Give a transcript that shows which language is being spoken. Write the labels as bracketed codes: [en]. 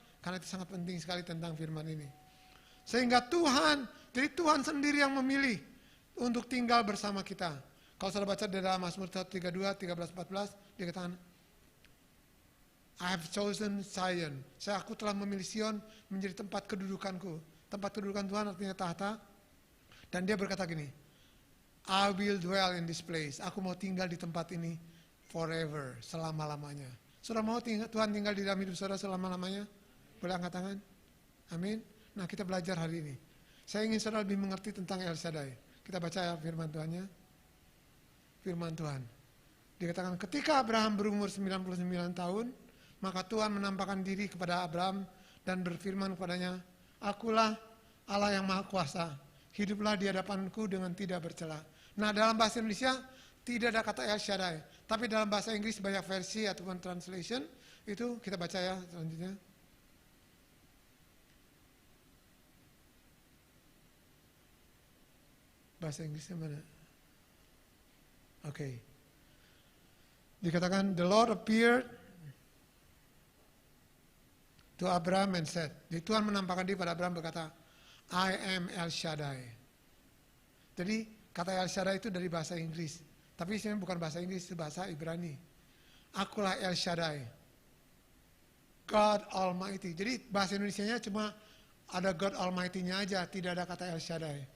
[id] Karena itu sangat penting sekali tentang firman ini. Sehingga jadi Tuhan sendiri yang memilih untuk tinggal bersama kita. Kalau saudara baca dalam Mazmur 132, 13, 14, dia katakan, [en] I have chosen Zion. [id] Aku telah memilih Sion menjadi tempat kedudukanku. Tempat kedudukan Tuhan artinya tahta. Dan dia berkata gini, [en] I will dwell in this place. [id] Aku mau tinggal di tempat ini forever, selama-lamanya. Saudara mau Tuhan tinggal di dalam hidup saudara selama-lamanya? Boleh angkat tangan? Amin. Nah kita belajar hari ini. Saya ingin saudara lebih mengerti tentang El Shaddai. Kita baca ya firman Tuhannya. Firman Tuhan. Dikatakan ketika Abraham berumur 99 tahun, maka Tuhan menampakkan diri kepada Abraham dan berfirman kepadanya, Akulah Allah yang Maha Kuasa, hiduplah di hadapanku dengan tidak bercela. Nah dalam bahasa Indonesia tidak ada kata El Shaddai, tapi dalam bahasa Inggris banyak versi ataupun translation, itu kita baca ya selanjutnya. Bahasa Inggrisnya mana? Oke. Dikatakan [en] the Lord appeared to Abraham and said. [id] Jadi Tuhan menampakkan diri pada Abraham berkata, [en] I am El Shaddai. [id] Jadi kata El Shaddai itu dari bahasa Inggris. Tapi sebenarnya bukan bahasa Inggris, itu bahasa Ibrani. Akulah El Shaddai. God Almighty. Jadi bahasa Indonesianya cuma ada God Almighty-nya aja, tidak ada kata El Shaddai.